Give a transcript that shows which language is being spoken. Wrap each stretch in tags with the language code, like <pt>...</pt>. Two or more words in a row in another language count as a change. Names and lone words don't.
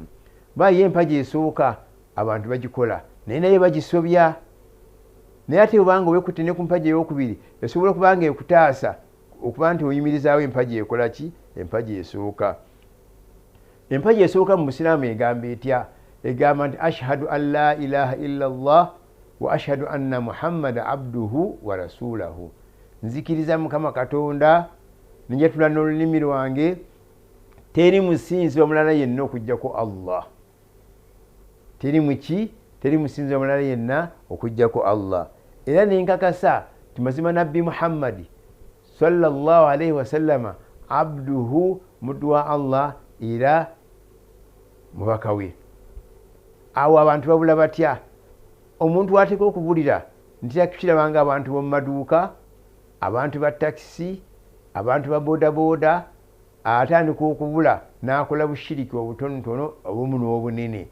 <lg>Ye empagi esooka abantu bagikola naye naye bagisobya. Naye ate obanga wekutte ne ku mpagi ey'okubiri esobola okubanga ekutaasa okuba nti oyimirizaawo empagi ekola ki? Empagi esooka. Empagi esooka mu Busiraamu egamba etya? Egamba nti</lg> <ar>أشهد أن لا إله إلا الله وأشهد أن محمدا عبده ورسوله.</ar> <lg>Nzikiriza Mukama Katonda njatula n'olulimi lwange teri musinzi omulala yenna okuggyako Allah. Teri musinzi omulala yenna okuggyako Allah. Era nenkakasa timazima Nabbi Muhammadi</lg> <ar>صلى الله عليه وسلم عبده</ar> <lg>muddu wa Allah era mubaka we. Awo abantu babula batya? Omuntu wateeka okubulira nti yakirabanga abantu b'omu maduuka, abantu ba takisi, abantu ba bodaboda, atandika okubula n'akola bushiriki obutonotono obumu n'obunene.</lg>